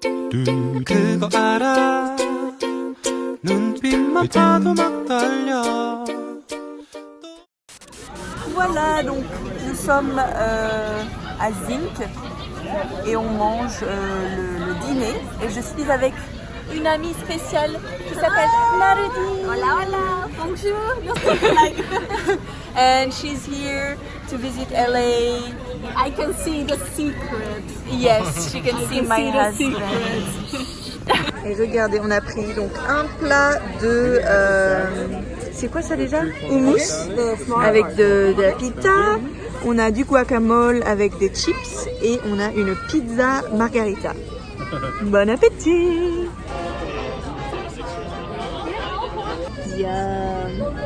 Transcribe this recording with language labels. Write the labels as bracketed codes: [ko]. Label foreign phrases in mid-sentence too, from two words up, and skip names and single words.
[ko] 그거 알아 눈빛만 봐도 막 떨려. [fr] Voilà, donc nous sommes à Zinc et on mange le dîner. Et je suis avec une amie spéciale qui s'appelle Narudi. [es] Hola, hola, bonjour. [en] And she's here to visit LA. I can see the secret. Yes, she can see my husband. [fr] Et regardez, on a pris donc un plat de... c'est quoi ça déjà? Hummus avec de la pita. On a du guacamole avec des chips et on a une pizza margarita. Bon appétit! Yum.